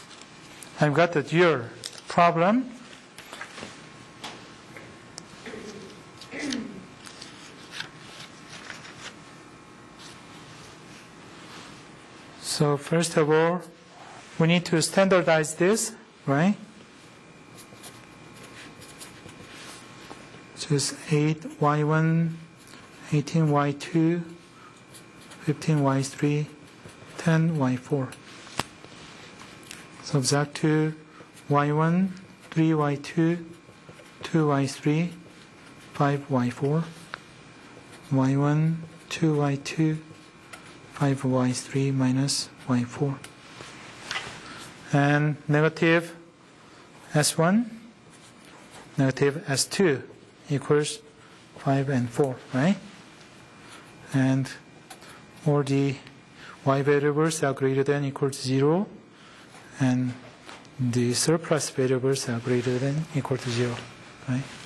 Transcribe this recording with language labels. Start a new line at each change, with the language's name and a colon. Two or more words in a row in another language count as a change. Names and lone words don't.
English: Actually, I've got the dual problem. So first of all, we need to standardize this, right? Just 8y1, 18y2, 15y3, 10y4. Subtract 2, y1, 3y2, 2y3, 5y4, y1, 2y2, 5y3 minus y4. And negative s1, negative s2 equals 5 and 4, right? And all the y variables are greater than or equal to 0, and the surplus variables are greater than or equal to 0, right?